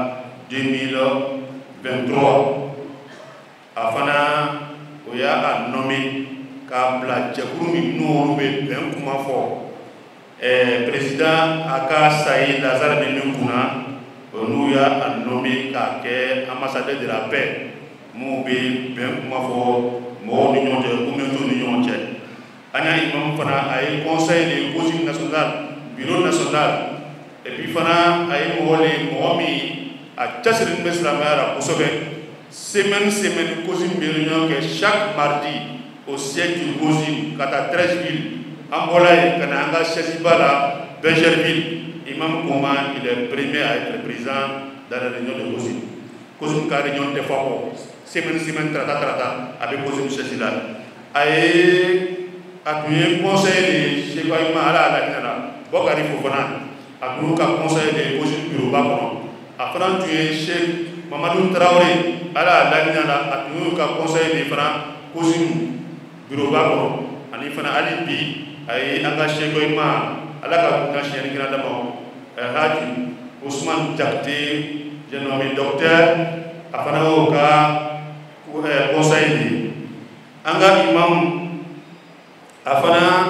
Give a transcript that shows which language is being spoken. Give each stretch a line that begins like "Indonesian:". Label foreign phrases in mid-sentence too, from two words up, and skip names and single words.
Bambara: 2023 a fana o y'a nommé k'a bila jɛkulu min n'olu bɛ bɛn kuma fɔ président a ka sayi Lazare bɛ min kunna n'u y'a nommé k'a kɛ
French: ambassadeur de la paix
Bambara: mun bɛ bɛn kuma fɔ mɔgɔw ni ɲɔgɔn cɛ communauté ni ɲɔgɔn cɛ an y'a imam fana a ye
French: conseil de causerie nationale bureau national et puis
Bambara: fana a ye mɔgɔ min a cɛsirilen bɛ silamɛya la kosɛbɛ
French: semaine causerie
Bambara: bɛ réunion kɛ
French: chaque mardi au siège du causerie
Bambara: ka taa 13 villes an bɔla yen ka na an ka siège ba la Bergerville imam Kuma
French: il est premier à être présent dans la réunion de causerie
Bambara: ka réunion tɛ fɔ kɔ semaine tarata a bɛ causerie siège la a tun ye
French: conseil de
Bambara: Sheikh Ayman ala la Bokari Fofana a tun ka conseil
French: de causerie bureau
Bambara: ba kɔnɔ a fana tun ye Sheikh Mamadou Traoré ala la a tun ka
French: conseil de
Bambara: fana causerie bureau ba kɔnɔ ani fana hali bi a ye an ka Sheikh Ayman ala ka kunna siɲɛni kira dama Haji Ousmane Diakité
French: j'ai nommé docteur
Bambara: a fana y'o ka
French: conseil de
Bambara: an ka imam a fana